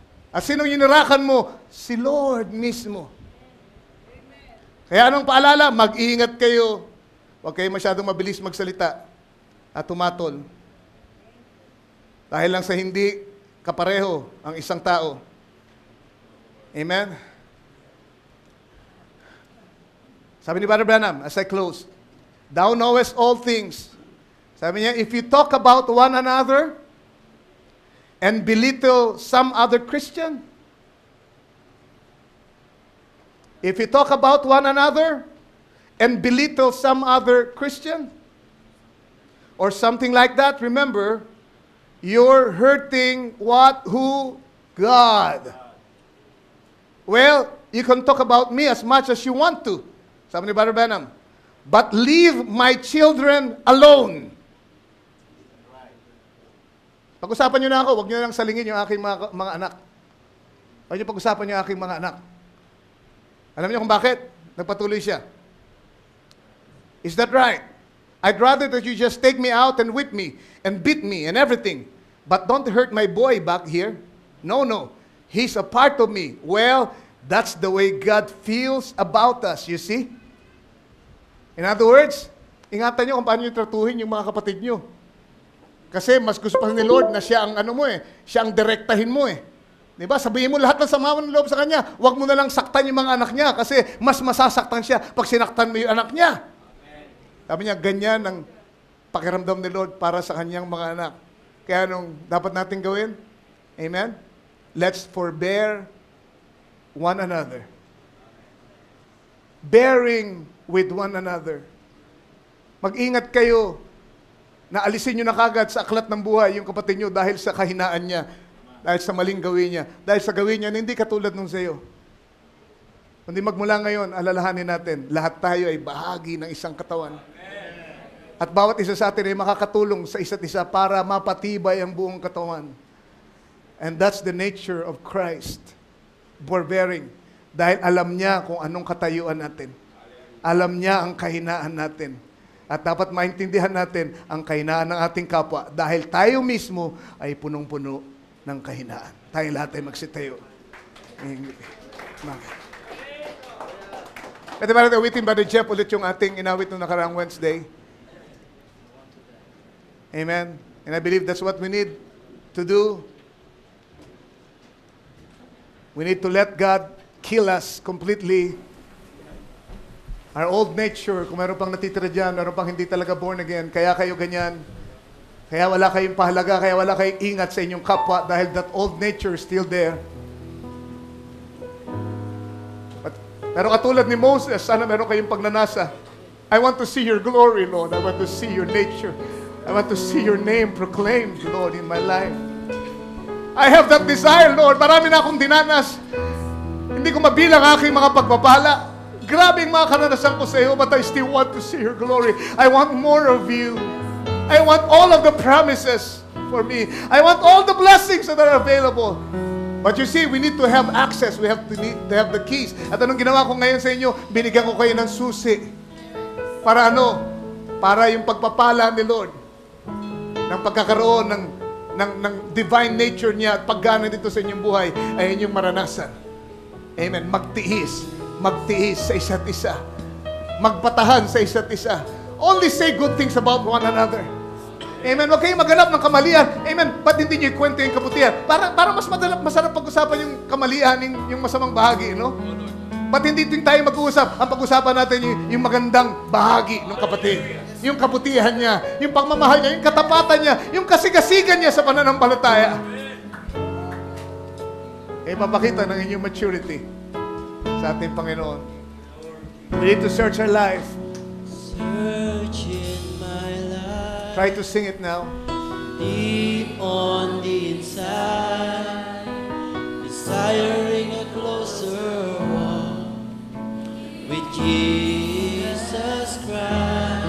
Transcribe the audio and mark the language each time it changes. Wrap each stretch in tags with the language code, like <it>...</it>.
<tl>At sinong yunurakan mo? Si Lord mismo. Kaya anong paalala? Mag-iingat kayo. Huwag kayo masyadong mabilis magsalita at tumatol. Dahil lang sa hindi kapareho ang isang tao. Amen? Sabi ni Brother Branham,</tl> <en>as I close, Thou knowest all things.</en> <tl>Sabi niya,</tl> <en>if you talk about one another and belittle some other Christian, if you talk about one another and belittle some other Christian, or something like that, remember, you're hurting what? Who? God. Well, you can talk about me as much as you want to.</en> <tl>Sabi ni Brother Branham,</tl> <en>but leave my children alone.</en> <tl>Pag-usapan nyo na ako, huwag nyo lang salingin yung aking mga anak. Huwag nyo pag-usapan yung aking mga anak. Alam niyo kung bakit? Nagpatuloy siya.</tl> <en>Is that right? I'd rather that you just take me out and whip me and beat me and everything. But don't hurt my boy back here. No, no. He's a part of me. Well, that's the way God feels about us, you see? In other words,</en> <tl>ingatan nyo kung paano nyo tratuhin yung mga kapatid nyo. Kasi mas gusto pa ni Lord na siya ang siya ang direktahin mo eh. Diba? Sabihin mo lahat ng sama ng loob sa kanya. Huwag mo na lang saktan yung mga anak niya kasi mas masasaktan siya pag sinaktan mo yung anak niya. Sabi niya, ganyan ang pakiramdam ni Lord para sa kanyang mga anak. Kaya anong dapat natin gawin? Amen?</tl> <en>Let's forbear one another. Bearing with one another.</en> <tl>Mag-ingat kayo na alisin nyo na kagad sa aklat ng buhay yung kapatid nyo dahil sa kahinaan niya, dahil sa maling gawin niya, dahil sa gawin niya na hindi katulad nung sa'yo. Kundi magmula ngayon, alalahanin natin, lahat tayo ay bahagi ng isang katawan. At bawat isa sa atin ay makakatulong sa isa't isa para mapatibay ang buong katawan.</tl> <en>And that's the nature of Christ.</en> <tl>Forbearing. Dahil alam niya kung anong katayuan natin. Alam niya ang kahinaan natin. At dapat maintindihan natin ang kahinaan ng ating kapwa dahil tayo mismo ay punong-puno ng kahinaan. Tayo lahat ay magsitayo. Pwede ba natin awitin, Brother Jeff, ulit yung ating inawit nung nakaraang Wednesday? Amen.</tl> <en>And I believe that's what we need to do. We need to let God kill us completely. Our old nature,</en> <tl>kung meron pang natitira dyan, meron pang hindi talaga born again, kaya kayo ganyan, kaya wala kayong pahalaga, kaya wala kayong ingat sa inyong kapwa dahil</tl> <en>that old nature is still there.</en> <tl>Pero katulad ni Moses, sana meron kayong pagnanasa.</tl> <en>I want to see your glory, Lord. I want to see your nature. I want to see your name proclaimed, Lord, in my life. I have that desire, Lord.</en> <tl>Marami na akong dinanas. Hindi ko mabilang aking mga pagpapala. Grabe yung mga karanasan ko sa iyo,</tl> <en>but I still want to see your glory. I want more of you. I want all of the promises for me. I want all the blessings that are available. But you see, we need to have access. We need to have the keys.</en> <tl>At anong ginawa ko ngayon sa inyo? Binigyan ko kayo ng susi. Para ano? Para yung pagpapala ni Lord ng pagkakaroon ng divine nature niya at paggana dito sa inyong buhay ay inyong maranasan. Amen. Magtiis sa isa't isa. Magpatahan sa isa't isa.</tl> <en>Only say good things about one another.</en> <tl>Amen. Huwag kayong maghanap ng kamalian. Amen. Ba't hindi nyo ikwento yung kabutihan? Para mas masarap pag-usapan yung kamalian, yung masamang bahagi, no? Ba't hindi tayo mag-uusap? Ang pag-usapan natin yung magandang bahagi ng kapatid. Yung kabutihan niya, yung pagmamahal niya, yung katapatan niya, yung kasigasigan niya sa pananampalataya. Papakita ng inyong maturity sa ating Panginoon.</tl> <en>We need to search our life. Search in my life. Try to sing it now. Deep on the inside, desiring a closer walk with Jesus Christ.</en>